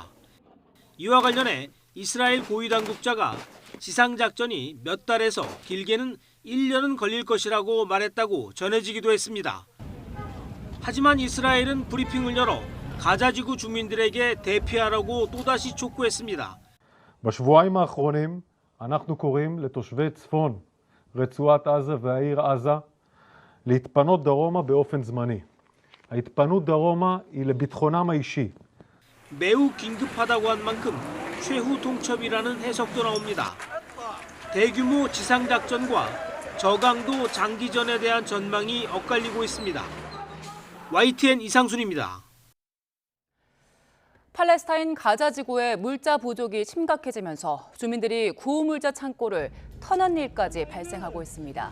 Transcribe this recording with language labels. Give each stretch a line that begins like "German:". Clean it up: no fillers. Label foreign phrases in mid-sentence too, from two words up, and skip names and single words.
Korean: 이와 관련해 이스라엘 고위 당국자가 지상작전이 몇 달에서 길게는 1년은 걸릴 것이라고 말했다고 전해지기도 했습니다. 하지만 이스라엘은 브리핑을 열어 가자지구 주민들에게 대피하라고 또다시 촉구했습니다.
Hebrew: בשבועיים האחרונים אנחנו קוראים לתושבי צפון רצועת עזה והעיר עזה להתפנות דרומה באופן זמני. ההתפנות דרומה היא לביטחונם האישי.
Korean: 매우 긴급하다고 한 만큼 최후 통첩이라는 해석도 나옵니다. 대규모 지상작전과 저강도 장기전에 대한 전망이 엇갈리고 있습니다. YTN 이상순입니다. 팔레스타인 가자 지구의 물자 부족이 심각해지면서 주민들이 구호물자 창고를 터는 일까지 발생하고 있습니다.